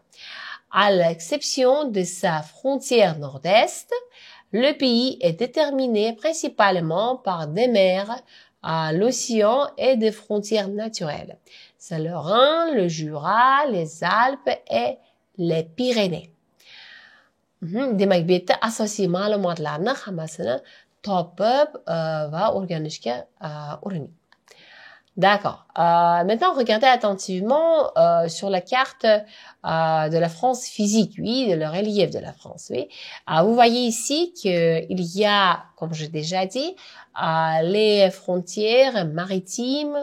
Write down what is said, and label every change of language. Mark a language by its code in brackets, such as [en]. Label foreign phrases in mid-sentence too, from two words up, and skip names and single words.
[fr] À l'exception de sa frontière nord-est, le pays est déterminé principalement par des mers, l'océan et des frontières naturelles. C'est le Rhin, le Jura, les Alpes et les Pyrénées. [uz] Demak, bu yerda asosiy ma'lumotlarni hammasini topib va o'rganishga urining. [fr] D'accord. Maintenant, regardez attentivement sur la carte de la France physique, oui, de le relief de la France, oui. Vous voyez ici qu'il y a, comme j'ai déjà dit, les frontières maritimes.